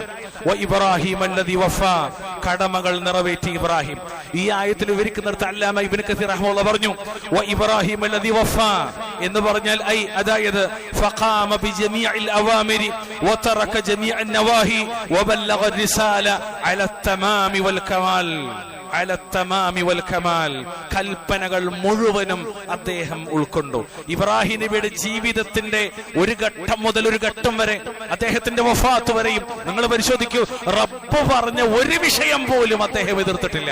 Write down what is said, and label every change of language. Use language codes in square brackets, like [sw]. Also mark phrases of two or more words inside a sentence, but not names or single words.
[ar] وإبراهيم الذي وفى, [ml] കടമകൾ നിറവേറ്റി ഇബ്രാഹിം. ഈ ആയത്തിൽ വിവരിക്കുന്നിടത്ത് അല്ലാമ ഇബ്നു കസീർ റഹ്മത്തുള്ളാഹി പറഞ്ഞു, [ar] وإبراهيم الذي وفى [ml] എന്ന് പറഞ്ഞാൽ അതായത് [ar] فقام بجميع الأوامر وترك جميع النواهي وبلغ الرسالة على التمام والكمال. [ml] കൽപ്പനകൾ മുഴുവനും അദ്ദേഹം ഉൾക്കൊണ്ടു. ഇബ്രാഹിം നബിയുടെ ജീവിതത്തിന്റെ ഒരു ഘട്ടം മുതൽ ഒരു ഘട്ടം വരെ, അദ്ദേഹത്തിന്റെ വഫാത്ത് വരെയും നിങ്ങൾ പരിശോധിക്കൂ, റബ്ബ് പറഞ്ഞ ഒരു വിഷയം പോലും അദ്ദേഹം എതിർത്തിട്ടില്ല.